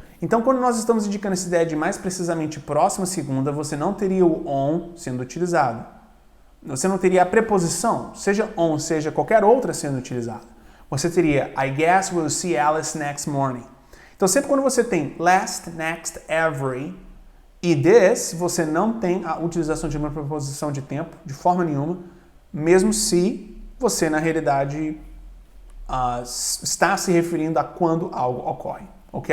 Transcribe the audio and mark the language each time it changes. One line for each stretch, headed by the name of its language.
Portuguese: Então quando nós estamos indicando essa ideia de mais precisamente próxima segunda, você não teria o on sendo utilizado. Você não teria a preposição, seja on, seja qualquer outra sendo utilizada. Você teria,
English: I guess we'll see Alice next morning.
Portuguese: Então, sempre quando você tem last, next, every e this, você não tem a utilização de uma preposição de tempo de forma nenhuma, mesmo se você, na realidade, está se referindo a quando algo ocorre. Ok?